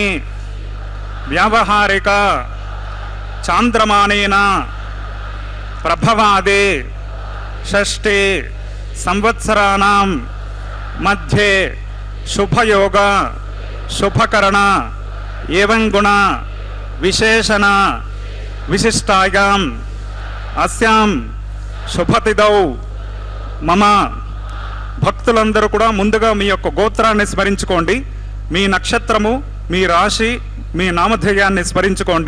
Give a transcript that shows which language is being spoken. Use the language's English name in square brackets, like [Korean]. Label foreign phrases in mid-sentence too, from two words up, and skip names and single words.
[Sanskrit] व्यावहारिक चांद्रमानेन प्रभवादे षष्ठे संवत्सराणां मध्ये शुभयोग शुभकरण एवं गुण विशेषण विशिष्टायां अस्यां शुभतिथौ मम [Telugu] భక్తులందరూ కూడా ముందుగా మీ యొక్క గోత్రాన్ని స్మరించుకోండి. మీ నక్షత్రము, మీ రాశి, మీ నామధేయాన్ని స్మరించుకోండి.